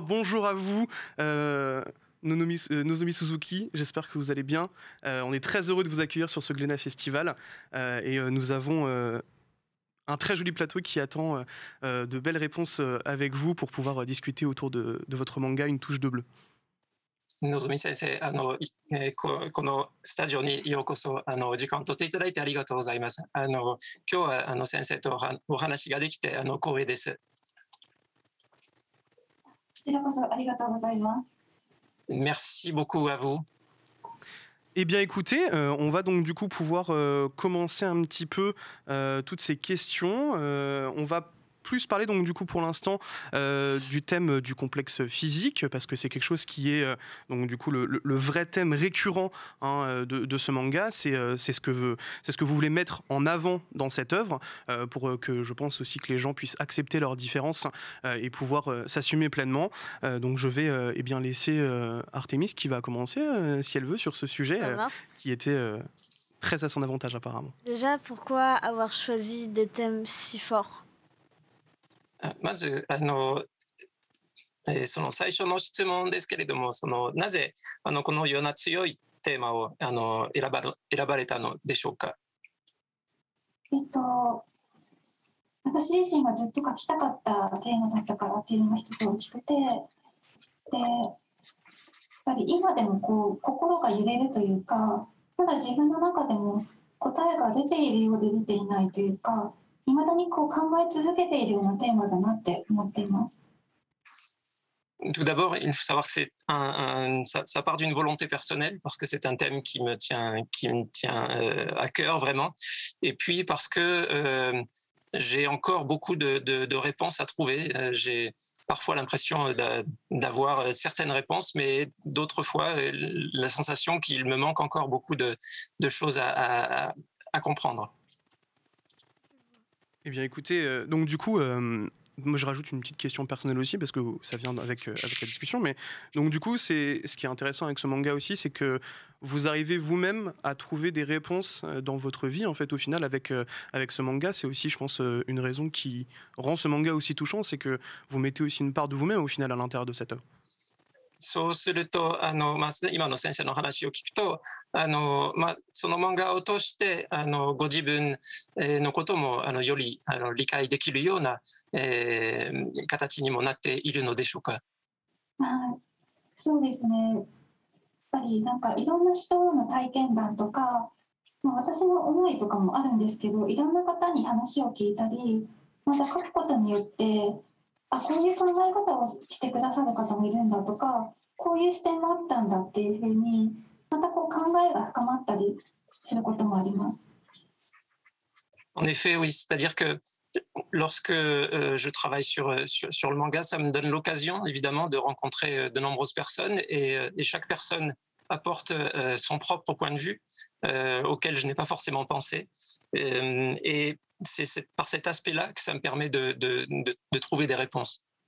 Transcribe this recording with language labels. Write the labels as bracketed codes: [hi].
[fr] Bonjour à vous, Nozomi Suzuki. J'espère que vous allez bien. On est très heureux de vous accueillir sur ce Glénat Festival. Et nous avons un très joli plateau qui attend de belles réponses avec vous pour pouvoir discuter autour de votre manga Une touche de bleu. [ja] のぞみ先生、このスタジオにようこそ時間を取っていただいてありがとうございます。今日は先生とお話ができて光栄です。こちらこそありがとうございます。 [fr] Merci beaucoup à vous. Eh bien écoutez, on va donc du coup pouvoir commencer un petit peu toutes ces questions. On va plus parler donc du coup pour l'instant du thème du complexe physique, parce que c'est quelque chose qui est donc du coup le vrai thème récurrent de ce manga. C'est ce que vous voulez mettre en avant dans cette œuvre, pour que je pense aussi que les gens puissent accepter leurs différences et pouvoir s'assumer pleinement. Donc je vais eh bien laisser Artemis qui va commencer si elle veut sur ce sujet qui était très à son avantage apparemment. Déjà, pourquoi avoir choisi des thèmes si forts? [ja] まずその最初の質問ですけれども、なぜこのような強いテーマを選ばれたのでしょうか。私自身がずっと書きたかったテーマだったからっていうのが一つ大きくて、でやっぱり今でも心が揺れるというか、まだ自分の中でも答えが出ているようで出ていないというか、未だに考え続けているようなテーマだなって思っています。 [fr] Tout d'abord, il faut savoir que ça part d'une volonté personnelle, parce que c'est un thème qui me tient à cœur vraiment, et puis parce que j'ai encore beaucoup de réponses à trouver. J'ai parfois l'impression d'avoir certaines réponses, mais d'autres fois la sensation qu'il me manque encore beaucoup de choses à comprendre. Eh bien écoutez, donc du coup, moi je rajoute une petite question personnelle aussi, parce que ça vient avec la discussion, mais donc du coup, ce qui est intéressant avec ce manga aussi, c'est que vous arrivez vous-même à trouver des réponses dans votre vie, en fait, au final, avec ce manga. C'est aussi, je pense, une raison qui rend ce manga aussi touchant, c'est que vous mettez aussi une part de vous-même, au final, à l'intérieur de cette œuvre. [ja] そうすると今の先生の話を聞くとその漫画を通してご自分のこともより理解できるような形にもなっているのでしょうか。そうですね。やっぱりなんかいろんな人の体験談とか、私の思いとかもあるんですけど、いろんな方に話を聞いたり、また書くことによってこういう考え方をしてくださる方もいるんだとか、こういう視点もあったんだっていうふうに、また考えが深まったりすることもあります。 [fr] En effet, oui, c'est-à-dire que lorsque je travaille sur le manga, ça me donne l'occasion, évidemment, de rencontrer de nombreuses personnes, et chaque personne apporte son propre point de vue auquel je n'ai pas forcément pensé. Et c'est par cet aspect-là que ça me permet de trouver des réponses.